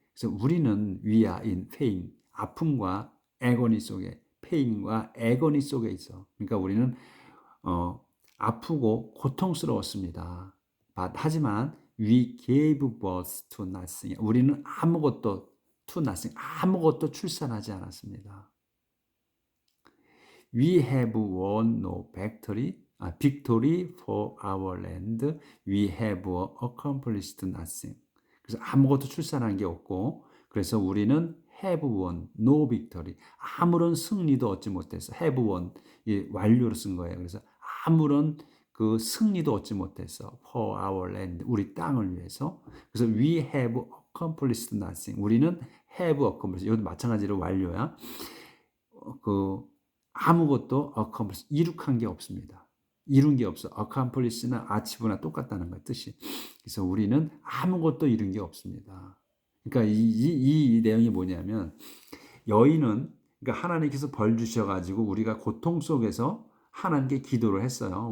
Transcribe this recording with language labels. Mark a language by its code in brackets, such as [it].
[ko] 그래서 우리는 [en] we are in pain. [ko] 아픔과 agony 속에, pain과 agony 속에 있어. 그러니까 우리는 아프고 고통스러웠습니다. [en] 하지만 we gave birth to nothing. [ko] 우리는 아무것도 to nothing. 아무것도 출산하지 않았습니다. [en] We have won no victory for our land. We have accomplished nothing. [ko] 그래서 아무것도 출산한 게 없고, 그래서 우리는 [en] have won no victory. [ko] 아무런 승리도 얻지 못했어. have won 완료로 쓴 거예요. 그래서 아무런 그 승리도 얻지 못했어. [en] for our land. [ko] 우리 땅을 위해서. [en] 그래서 we have accomplished nothing. 우리는 have accomplished. [ko] 이것도 마찬가지로 완료야. 아무것도 accomplish, 이룩한 게 없습니다. 이룬 게 없어. accomplish나 achieve나 똑같다는 거예요, 뜻이. 그래서 우리는 아무것도 이룬 게 없습니다. 그러니까 이 내용이 뭐냐면 여인은 그러니까 하나님께서 벌 주셔가지고 우리가 고통 속에서 하나님께 기도를 했어요.